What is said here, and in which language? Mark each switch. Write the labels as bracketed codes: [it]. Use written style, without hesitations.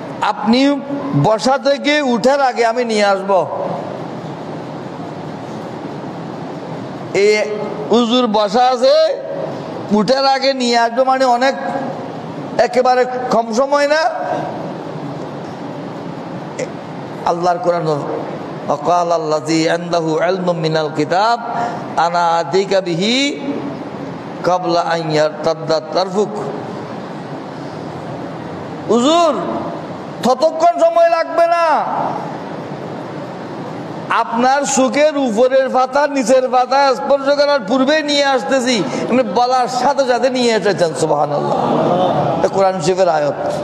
[bn] আপনি বসা থেকে উঠার আগে আমি নিয়ে আসব। এই হুজুর বসা আছে, উঠার আগে নিয়ে আসবো মানে অনেক একেবারে কম সময় না। আল্লাহর কোরআন [ar] وقال الذي عنده علم من الكتاب انا اتيك به قبل ان يرتد طرفك। [bn] হুজুর ততক্ষণ সময় লাগবে না, আপনার চোখের উপরের পাতা নিচের পাতা স্পর্শ করার পূর্বে নিয়ে আসতেছি, বলার সাথে সাথে নিয়ে এসেছেন। সুবহানাল্লাহ। কোরআন শরীফের আয়াত।